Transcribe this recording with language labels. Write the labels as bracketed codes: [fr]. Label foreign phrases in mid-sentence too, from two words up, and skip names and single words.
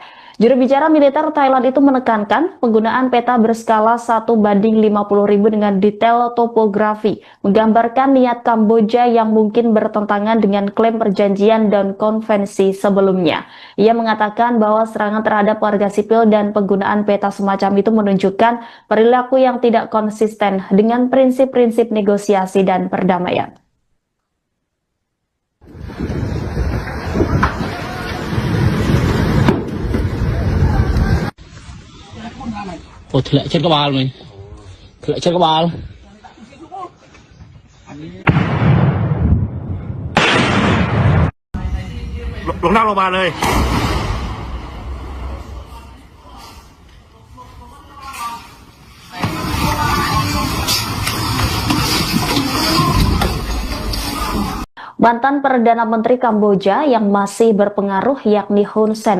[id] Juru bicara militer Thailand itu menekankan penggunaan peta berskala 1:50.000 dengan detail topografi, menggambarkan niat Kamboja yang mungkin bertentangan dengan klaim perjanjian dan konvensi sebelumnya. Ia mengatakan bahwa serangan terhadap warga sipil dan penggunaan peta semacam itu menunjukkan perilaku yang tidak konsisten dengan prinsip-prinsip negosiasi dan perdamaian. [vi] Ồ, thì lại chết cái bal mình. Thì lại chết cái bal. [th] ลงนั่งลงมาเลย [id] Mantan Perdana Menteri Kamboja yang masih berpengaruh yakni Hun Sen